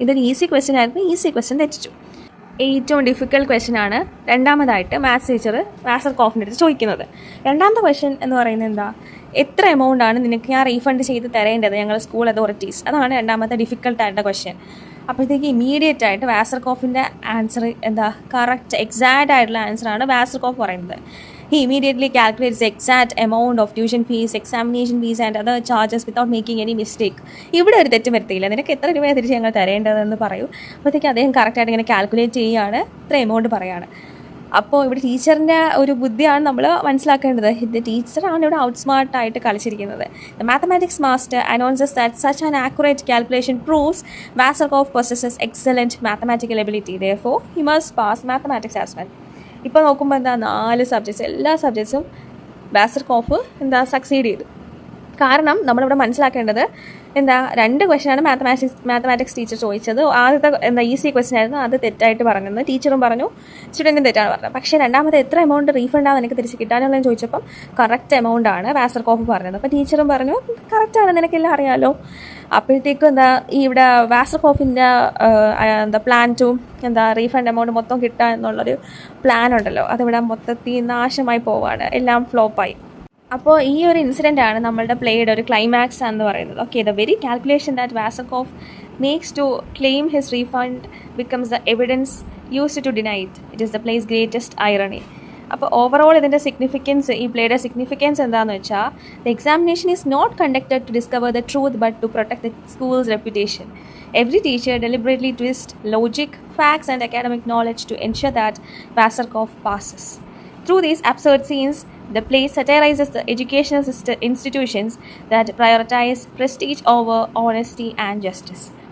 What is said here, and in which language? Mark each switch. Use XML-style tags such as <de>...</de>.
<ml>ഇതൊരു easy question ആയിരുന്നു, easy question തെറ്റിച്ചു. ഏറ്റവും ഡിഫിക്കൽട്ട് ക്വസ്റ്റ്യൻ ആണ് രണ്ടാമതായിട്ട് മാത്സ് ടീച്ചർ വാസർകോഫിൻ്റെ അടുത്ത് ചോദിക്കുന്നത്. രണ്ടാമത്തെ ക്വസ്റ്റ്യൻ എന്ന് പറയുന്നത് എത്ര എമൗണ്ട് ആണ് നിനക്ക് ഞാൻ റീഫണ്ട് ചെയ്ത് തരേണ്ടത് ഞങ്ങൾ സ്കൂൾ അതോറിറ്റീസ്, അതാണ് രണ്ടാമത്തെ ഡിഫിക്കൽട്ടായിട്ടുള്ള ക്വസ്റ്റ്യൻ. അപ്പോഴത്തേക്ക് ഇമീഡിയറ്റ് ആയിട്ട് വാസർകോഫിൻ്റെ ആൻസർ കറക്റ്റ് എക്സാക്റ്റ് ആയിട്ടുള്ള ആൻസറാണ് വാസർകോഫ് പറയുന്നത്.</ml> <en>He immediately calculates the exact amount of tuition fees, examination fees and other charges without making any mistake.</en> <ml>ഇവിടെ ഒരു തെറ്റും വരുത്തിയില്ല, നിനക്ക് എത്ര രൂപ തിരിച്ച് ഞങ്ങൾ തരേണ്ടതെന്ന് പറയൂ. അപ്പോഴത്തേക്ക് അദ്ദേഹം കറക്റ്റായിട്ട് ഇങ്ങനെ കാൽക്കുലേറ്റ് ചെയ്യുകയാണ്, ഇത്ര എമൗണ്ട് പറയുകയാണ്. അപ്പോൾ ഇവിടെ ടീച്ചറിൻ്റെ ഒരു ബുദ്ധിയാണ് നമ്മൾ മനസ്സിലാക്കേണ്ടത്. ഇത് ടീച്ചറാണ് ഇവിടെ out സ്മാർട്ടായിട്ട് കളിച്ചിരിക്കുന്നത്.</ml> <en>The mathematics master announces that such an accurate calculation proves Vasarkov possesses excellent mathematical ability. Therefore, he must pass mathematics as well.</en> <ml>ഇപ്പോൾ നോക്കുമ്പോൾ 4 സബ്ജക്ട്സ്, എല്ലാ സബ്ജക്ട്സും വാസർകോഫ് സക്സീഡ് ചെയ്തു. കാരണം നമ്മളിവിടെ മനസ്സിലാക്കേണ്ടത് 2 ക്വസ്റ്റ്യനാണ് മാത്തമാറ്റിക്സ് ടീച്ചർ ചോദിച്ചത്. ആദ്യത്തെ ഈസി ക്വസ്റ്റ്യൻ ആയിരുന്നു, അത് തെറ്റായിട്ട് പറഞ്ഞത് ടീച്ചറും പറഞ്ഞു, സ്റ്റുഡൻറ്റും തെറ്റാണ് പറഞ്ഞത്. പക്ഷേ രണ്ടാമത്തെ എത്ര എമൗണ്ട് റീഫണ്ടാണ് എനിക്ക് തിരിച്ച് കിട്ടാനുള്ളതെന്ന് ചോദിച്ചപ്പം കറക്റ്റ് എമൗണ്ട് ആണ് വാസർകോഫ് പറഞ്ഞത്. അപ്പോൾ ടീച്ചറും പറഞ്ഞു കറക്റ്റാണ്, നിനക്കെല്ലാം അറിയാമല്ലോ. അപ്പോഴത്തേക്കും ഇവിടെ വാസർകോഫിൻ്റെ പ്ലാൻ ടു റീഫണ്ട് എമൗണ്ട് മൊത്തം കിട്ടുക എന്നുള്ളൊരു പ്ലാൻ ഉണ്ടല്ലോ, അതിവിടെ മൊത്തത്തിൽ നാശമായി പോവുകയാണ്, എല്ലാം ഫ്ലോപ്പായി. അപ്പോൾ ഈ ഒരു ഇൻസിഡൻ്റ് ആണ് നമ്മളുടെ പ്ലേയുടെ ഒരു ക്ലൈമാക്സ് എന്ന് പറയുന്നത്.</ml> <en>Okay, the very calculation that Vasarkov makes to claim his refund becomes the evidence used to deny it. It is the play's greatest irony.</en> <ml>അപ്പോൾ ഓവറോൾ ഇതിൻ്റെ സിഗ്നിഫിക്കൻസ്, ഈ പ്ലേയുടെ സിഗ്നിഫിക്കൻസ് എന്താണെന്ന് വെച്ചാൽ</ml> <en>The examination is not conducted to discover the truth but to protect the school's reputation. Every teacher deliberately twists logic, facts and academic knowledge to ensure that Vasarkov passes. Through these absurd scenes, the play satirizes the educational institutions that prioritize prestige over honesty and justice.</en>